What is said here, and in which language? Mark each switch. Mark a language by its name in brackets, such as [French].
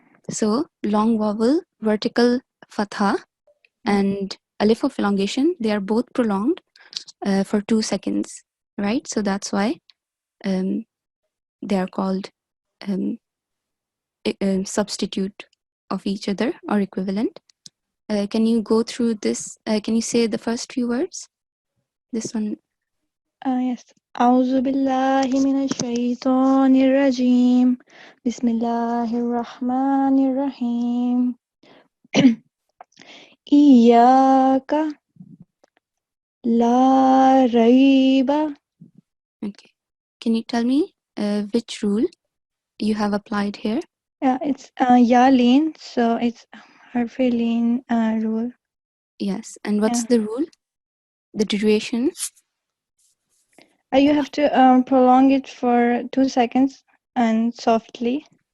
[English] So long vowel, vertical fatha, and alif of elongation, they are both prolonged for 2 seconds, right? So that's why they are called substitute of each other or equivalent. Can you go through this? Can you say the first few words? This one. Yes. [Arabic] أعوذ بالله من الشيطان الرجيم بسم الله الرحمن الرحيم إياك لا ريب. [English] Okay. Can you tell me which rule you have applied here? Yeah, it's ya lean, so it's harfi lean rule. Yes. And what's the rule? The duration? You have to prolong it for 2 seconds and softly.